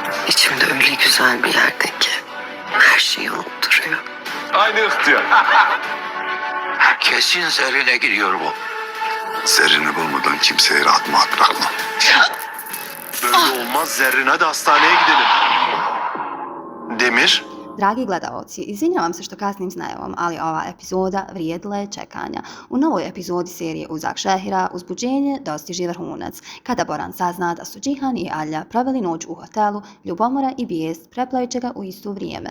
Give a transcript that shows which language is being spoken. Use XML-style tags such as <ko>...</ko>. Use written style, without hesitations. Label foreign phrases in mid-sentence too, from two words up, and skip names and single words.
<tr>İçimde öyle güzel bir yerde ki her şeyi unutturuyor. Aynı ihtiyar. Kesin Zerrin'e gidiyor bu. Zerrini bulmadan kimseye rahat mı bırakmam. Böyle olmaz Zerrin, hadi hastaneye gidelim. Demir?</tr> <bs>Dragi gledaoci, izvinjavam se što kasnim s najavom, ali ova epizoda vrijedila je čekanja. U novoj epizodi serije Uzak Šehira uzbuđenje dostiže vrhunac, kada Boran sazna da su Džihan i Alja proveli noć u hotelu, ljubomora i bijest preplaviće ga u isto vrijeme.</bs>